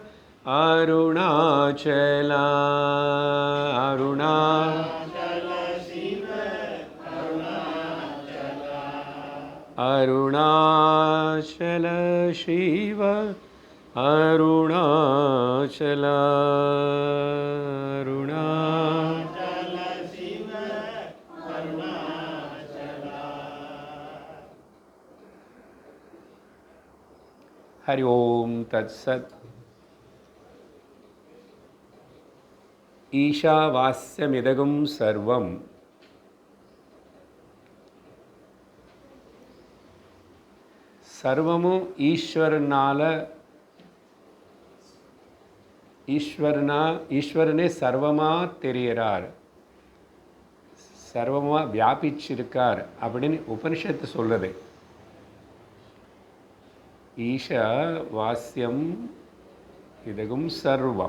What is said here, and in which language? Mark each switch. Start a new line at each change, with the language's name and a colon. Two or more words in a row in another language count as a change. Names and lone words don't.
Sanskrit: अरुणाचल अरुणाचल शिव अरुणाचल हरि ओम तत्सत्। ईशावास्यमिदगुं सर्वं सर्वमु
Tamil: ஈஸ்வரனே சர்வமா தெரியறார், சர்வமா வியாபிச்சிருக்கார் அப்படின்னு உபனிஷத்து சொல்லுது.
Sanskrit: ईशा वास्यम् इदगुं सर्वम्.